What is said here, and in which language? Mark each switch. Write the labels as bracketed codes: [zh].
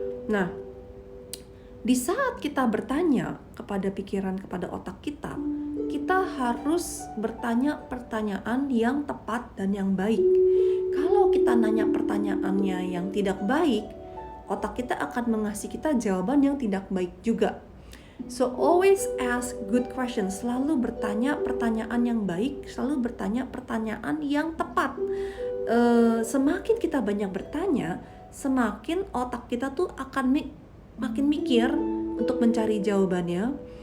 [id] Nah, di saat kita bertanya kepada pikiran, kepada otak kita harus bertanya pertanyaan yang tepat dan yang baik. Kalau kita nanya pertanyaannya yang tidak baik, otak kita akan mengasih kita jawaban yang tidak baik juga. [en] So always ask good questions. [id] Selalu bertanya pertanyaan yang baik, selalu bertanya pertanyaan yang tepat. Semakin kita banyak bertanya, semakin otak kita tuh akan makin mikir untuk mencari jawabannya.